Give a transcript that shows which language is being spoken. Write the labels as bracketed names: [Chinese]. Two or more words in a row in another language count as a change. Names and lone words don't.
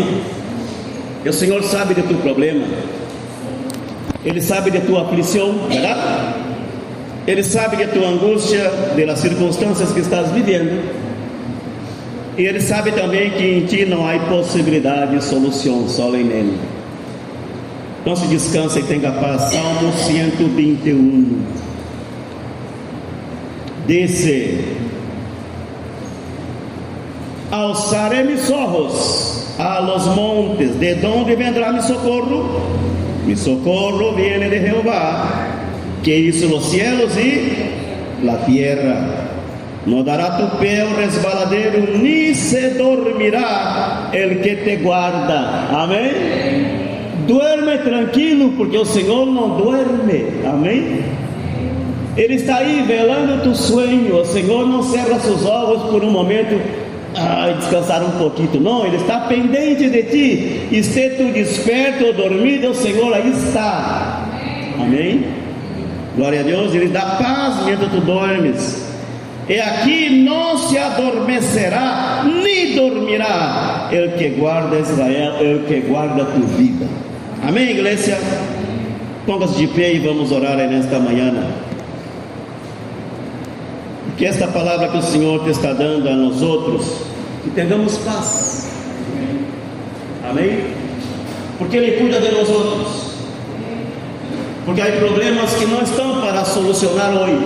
[Portuguese] E o Senhor sabe de tu problema, Ele sabe de tua aflição, verdade? Ele sabe de tua angústia, das circunstâncias que estás vivendo, e Ele sabe também que em ti não há possibilidade de solução, só em Ele. Então se descansa e tenha paz. Salmo 121. [Spanish] Dice: alzaré mis ojos a los montes, ¿de dónde vendrá mi socorro? Mi socorro viene de Jehová, que hizo los cielos y la tierra. No dará tu pé al resbaladero, ni se dormirá el que te guarda. [Portuguese] Amém? [Spanish] Duerme tranquilo, porque [Portuguese] o Senhor não [Spanish] duerme. [Portuguese] Amém? Ele está aí velando tu sonho. O Senhor não cerra seus olhos por um momento, descansar um pouquinho. Não, Ele está pendente de ti. E se tu desperto ou dormido, o Senhor aí está. Amém? Glória a Deus. Ele dá paz enquanto tu dormes. E aqui não se adormecerá, nem dormirá [Spanish] el que guarda Israel, el que guarda tu vida. [Portuguese] Amém, igreja? Ponga-se de pé e vamos orar nesta manhã. Que esta palavra que o Senhor te está dando a nós outros, que tenhamos paz. Amém? Porque Ele cuida de nós outros. Porque há problemas que não estão para solucionar hoje.